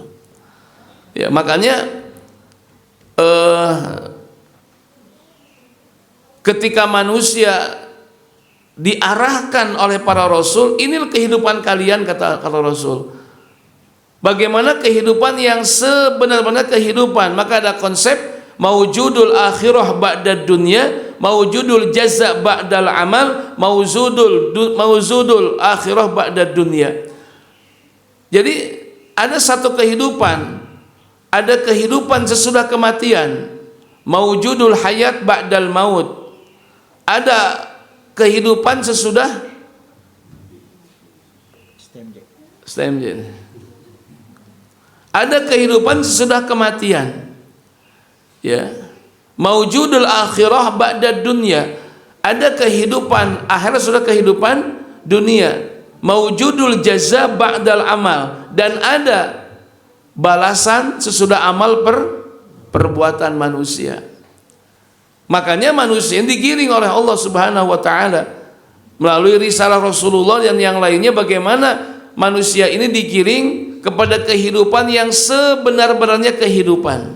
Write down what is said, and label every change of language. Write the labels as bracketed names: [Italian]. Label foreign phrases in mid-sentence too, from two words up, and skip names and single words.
[Indonesian] Ya, makanya ketika manusia diarahkan oleh para rasul, inilah kehidupan kalian, kata Rasul. Bagaimana kehidupan yang sebenar-benar kehidupan? Maka ada konsep [Arabic] موجود الآخرة بعد الدنيا، موجود الجزاء بعد العمل، موجود الآخرة بعد الدنيا. [Indonesian] Jadi ada satu kehidupan, ada kehidupan sesudah kematian, [Arabic] موجود الحياة بعد الموت. [Indonesian] Ada kehidupan sesudah ada kehidupan sesudah kematian. Ya. [Arabic] موجود الآخرة بعد الدنيا. [Indonesian] Ada kehidupan akhirat, sudah kehidupan dunia. [Arabic] موجود الجزاء بعد العمل, [Indonesian] dan ada balasan sesudah amal perbuatan manusia. Makanya manusia yang digiring oleh Allah [Arabic] سبحانه وتعالى [Indonesian] melalui risalah Rasulullah dan yang lainnya, bagaimana manusia ini digiring kepada kehidupan yang sebenar-benarnya kehidupan.